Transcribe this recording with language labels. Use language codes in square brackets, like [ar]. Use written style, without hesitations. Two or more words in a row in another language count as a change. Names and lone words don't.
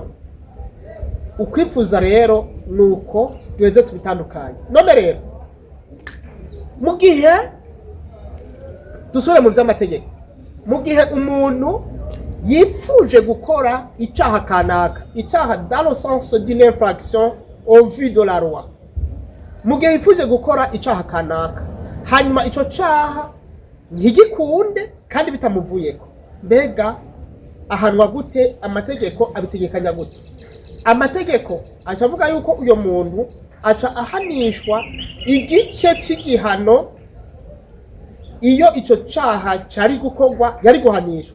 [rn] Ukwipfuza rero nuko duheze tubitandukanye. None rero mu gihe dusore mu vy'amategeko, mu gihe umuntu yipfuje gukora icyaha kanaka, icyaha [fr] dans le sens d'une infraction au vu de la loi, [rn] mu gihe yipfuje gukora icyaha kanaka hanyuma ico cyaha ntigikunde kandi bitamuvuyeko, mbega ahanwa gute? Amategeko abitegekanya gute? Amategeko acavuga yuko uyo muntu aca ahanishwa igice c'igihano iyo ico cyaha cari gukorwa yari guhanishwa.